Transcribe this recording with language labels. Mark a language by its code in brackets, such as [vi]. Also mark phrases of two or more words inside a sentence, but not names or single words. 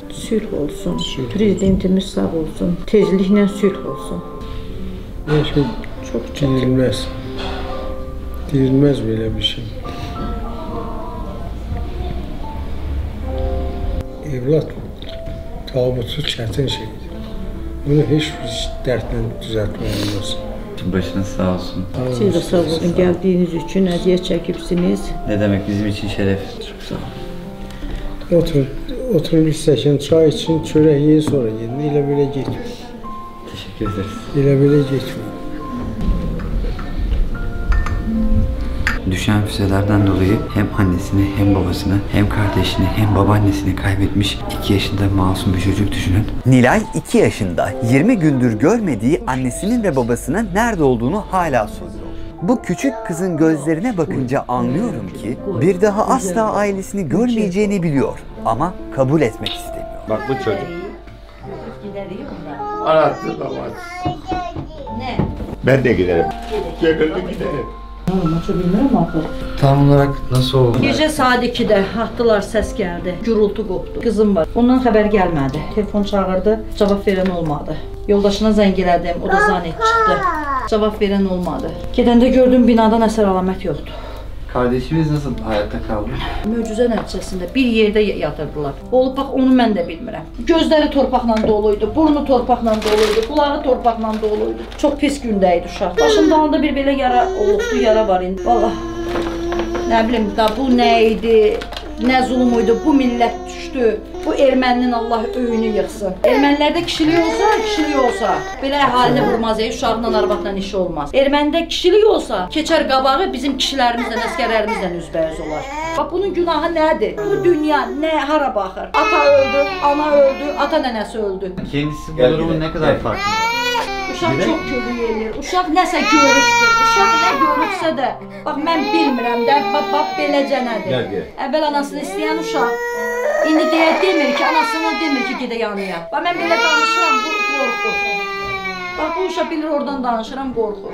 [az] Sülh olsun, prezidentimiz sağ olsun, tezliklə sülh olsun. Hiç şey Çok çətin. [tr] deyilmez. Deyilmez böyle bir şey. [az] Evlat tabutu çətin şeydir. Bunu hiç bir dərtlə düzəltmək olmaz. [tr] Başınız sağ olsun. [az] Siz də sağ olun, gəldiyiniz üçün əziyyət çəkibsiniz. [tr] Ne demek bizim için şeref. Çok sağ olun. [az] Oturun bir stəkan çay için, çörək yiyin sonra yiyin. Elə belə getmir. [tr] Teşekkür ederiz. [az] Elə belə getmir. [tr] Düşen füzelerden dolayı hem annesini hem babasını hem kardeşini hem babaannesini kaybetmiş 2 yaşında masum bir çocuk düşünün. Nilay 2 yaşında 20 gündür görmediği annesinin ve babasının nerede olduğunu hala soruyor. Bu küçük kızın gözlerine bakınca anlıyorum ki bir daha asla ailesini görmeyeceğini biliyor ama kabul etmek istemiyor. Bak bu çocuk. Arattı babası. Ne? Ben de giderim. Gönüllü giderim. Tam olarak nasıl oldu? [az] Gecə saat 2-də atdılar, səs gəldi. Gürültü qopdu. Qızım var. Ondan xəbər gəlmədi. Telefon çağırdı, cavab verən olmadı. Yoldaşına zəng elədim, o da zanet çıxdı. Cavab verən olmadı. Gedəndə gördüm binadan əsər əlamət yoxdur. [tr] Kardeşimiz nasıl hayatta kaldı? [az] Möcüzə nəticəsində bir yerdə yatırdılar. Olub bax onu mən də bilmirəm. Gözləri torpaqla doluydu, burnu torpaqla doluydu, qulağı torpaqla doluydu. Çox pis gündə idi uşaq. Başımda alında bir belə yara olubdu, yara var indi. Vallahi nə bilim da bu nə idi? Nə zulm idi? Bu millət düşdü. Bu erməninin Allah öyünü yıxsın. Ermənilərdə kişilik olsa, belə əhalini vurmaz, uşaqla, arvadla işi olmaz. Ermənidə kişilik olsa, keçər qabağı bizim kişilərimizlə, əskərlərimizlə üzbəüz olar. Bax bunun günahı nədir? Bu dünya nə hara baxır? Ata öldü, ana öldü, ata nənəsi öldü. [tr] Kendisi bu durumun ne kadar farkında? [az] Uşaq çox kömək eləyir. Uşaq nəsə görübdür. Uşaq nə görübsə də, bax mən bilmirəm də, bax beləcə nədir. Əvvəl anasını istəyən uşaq indi demir ki, anasına demir ki, gedə yanıya. Bax mən belə danışıram, bu qorxur. Bax bu uşaq bilir oradan danışıram, qorxur.